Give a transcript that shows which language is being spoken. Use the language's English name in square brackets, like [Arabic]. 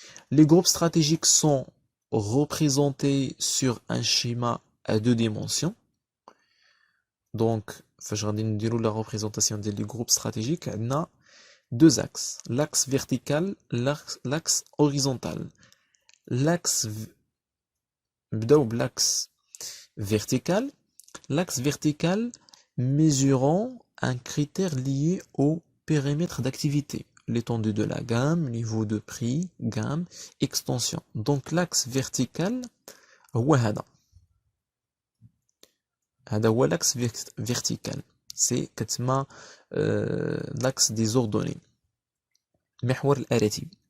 [French] Les groupes stratégiques sont représentés sur un schéma à deux dimensions. Donc [Arabic] فاش غادي نديرو [French] la représentation des groupes stratégiques [Arabic] عندنا [French] deux axes, l'axe vertical, l'axe horizontal. [Arabic] نبداو بالاكس vertical. [French] L'axe vertical mesurant un critère lié au périmètre d'activité, l'étendue de la gamme, niveau de prix, gamme, extension. Donc l'axe vertical [Arabic] هو هذا هو [French] l'axe vertical, c'est [Arabic] كتسمى [French] l'axe des ordonnées, [Arabic] محور الأراتب.